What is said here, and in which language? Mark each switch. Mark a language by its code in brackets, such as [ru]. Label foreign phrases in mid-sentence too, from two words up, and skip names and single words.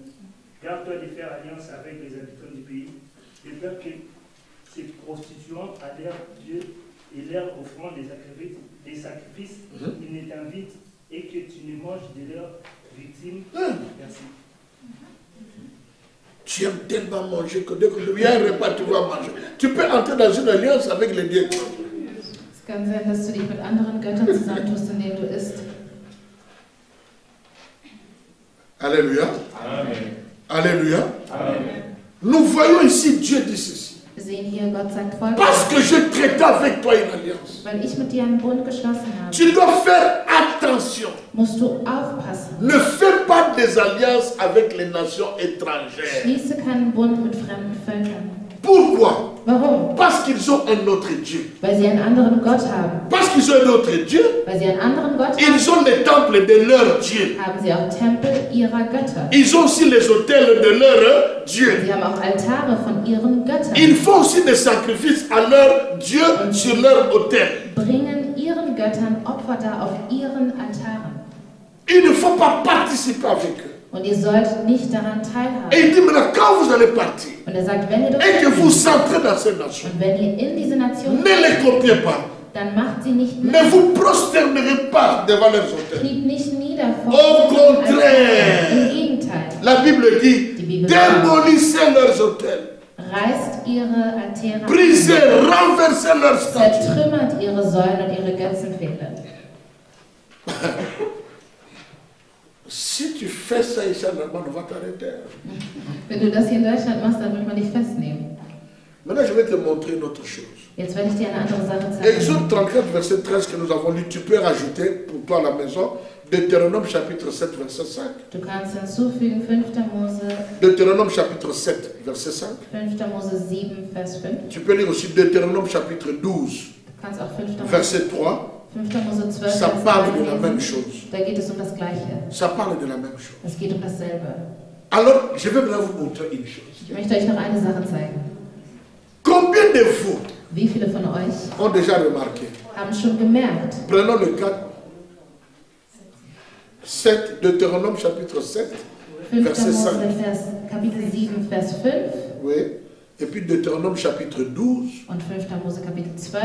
[fr] Garde-toi de faire alliance avec les habitants du pays, de peur que se prostituant à leur Dieu et leur offrant des sacrifices, ils ne t'invitent et que tu ne manges de leurs victimes. Merci. Tu aimes tellement manger que dès qu'il y a un repas, tu vas manger. Tu peux entrer dans une alliance avec les dieux. [de] Es kann sein, dass du dich mit anderen Göttern zusammentust, indem du isst. [fr] Alléluia. Amen. Alléluia. Amen. Nous voyons ici Dieu dit ceci. [de] Wir sehen hier, Gott sagt folgendes. [fr] Parce que je traite avec toi une alliance. [de] Weil ich mit dir einen Bund geschlossen habe, [fr] Tu dois faire attention. [de] musst du aufpassen. [fr] Ne fais pas des alliances avec les nations étrangères. [de] Schließe keinen Bund mit fremden Völkern. [fr] Pourquoi? [de] Warum? [fr] Parce qu'ils ont un autre Dieu. [de] Weil sie einen anderen Gott haben. [fr] Parce qu'ils ont un autre Dieu, [de] Weil sie einen anderen Gott haben, [fr] ils ont les temples de leur Dieu. [de] haben sie auch Tempel ihrer Götter. [fr] Ils ont aussi les autels de leur Dieu. [de] Sie haben auch Altare von ihren Göttern. [fr] Ils font aussi des sacrifices à leur Dieu sur leur autel. [de] Bringen ihren Göttern Opfer dar auf ihren Altaren. [fr] Il ne faut pas participer avec eux. [de] Und ihr sollt nicht daran [fr] Et [de] teilhaben. [fr] il dit maintenant, quand vous allez partir [de] Und er sagt, wenn ihr dort [fr] et que vous [de] seid [fr] entrez dans ces nations, [de] und wenn ihr in diese Nation [fr] ne les copiez pas. [de] dann macht sie nicht [fr] Ne [de] nach. [fr] vous prosternerez pas devant leurs autels. [de] Kniet nicht nieder vor [fr] Au [de] ihren [fr] contraire. [de] Altaren. Im Gegenteil. [fr] La Bible dit, [de] Die Bibel sagt, [fr] démolissez leurs autels, [de] reißt ihre Altäre ab, [fr] brisez, renversez leurs statues. [de] zertrümmert ihre Säulen und ihre Götzenpfähle. [fr] Si tu fais ça ici en Allemagne, on va t'arrêter. [de] Wenn du das hier in Deutschland machst, dann wird man dich festnehmen. [fr] Maintenant, je vais te montrer une autre chose. [de] Jetzt werde ich dir eine andere Sache zeigen. [fr] Exode 34, verset 13 que nous avons lu, tu peux rajouter pour toi à la maison, Deutéronome chapitre 7, verset 5. [de] Du kannst hinzufügen 5. Mose, [fr] Deutéronome chapitre 7, verset 5. [de] 5. Mose 7, Vers 5. [fr] Tu peux lire aussi Deutéronome chapitre 12, [de] Du kannst auch 5. Mose, [fr] verset 3. [de] 5. Mose 12, [fr] Ça [de] Vers [fr] parle [de] 3 [fr] de la même [de] lesen. [fr] chose. [de] Da geht es um das Gleiche. [fr] Ça parle de la même chose. [de] Es geht um dasselbe. [fr] Alors, je vais maintenant vous montrer une chose. [de] Ich möchte euch noch eine Sache zeigen. [fr] Combien de vous [de] Wie viele von euch [fr] ont déjà remarqué? [de] haben schon gemerkt, [fr] Prenons le cas 7, Deutéronome chapitre 7, [de] 5. [fr] verset 5. [de] Mose, Kapitel 7, Vers 5 [fr] Oui. Et puis Deutéronome chapitre 12, [de] und 5. Mose, Kapitel 12,